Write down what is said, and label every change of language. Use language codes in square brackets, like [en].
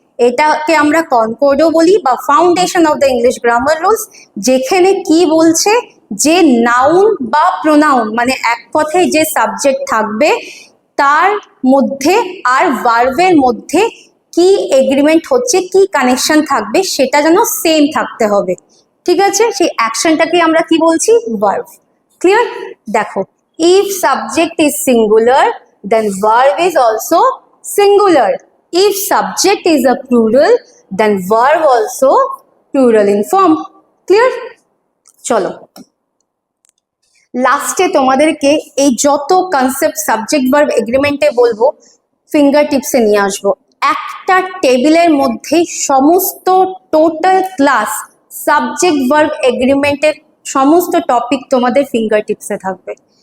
[bn] এটাকে আমরা কনকর্ডও বলি বা foundation of the English grammar rules, যেখানে কি বলছে যে নাউন বা প্রোনাউন মানে এক কথায় যে সাবজেক্ট থাকবে তার মধ্যে আর ভার্বের মধ্যে কি এগ্রিমেন্ট হচ্ছে, কি কানেকশন থাকবে, সেটা যেন সেম থাকতে হবে। ঠিক আছে, সেই অ্যাকশনটাকে আমরা কি বলছি, ভার্ব। ক্লিয়ার? দেখো, [en] if subject is singular then verb is also singular, if subject is a plural then verb also plural in form. Clear? [bn] চলো লাস্টে তোমাদেরকে এই যত কনসেপ্ট সাবজেক্ট ভার্ব এগ্রিমেন্টে বলবো ফিঙ্গার টিপসে নিয়ে আসবো। একটা টেবিলের মধ্যে সমস্ত টোটাল ক্লাস সাবজেক্ট ভার্ব এগ্রিমেন্টের সমস্ত টপিক তোমাদের ফিঙ্গার টিপসে থাকবে।